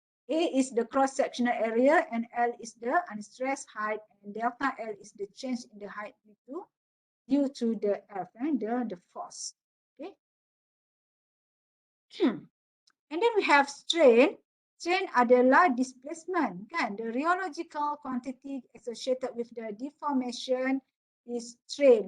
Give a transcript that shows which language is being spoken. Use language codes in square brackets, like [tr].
[en] A is the cross-sectional area and L is the unstressed height, and delta L is the change in the height due to the F, the force. Okay. And then we have strain. [ms] Strain adalah displacement, kan? [en] The rheological quantity associated with the deformation is strain.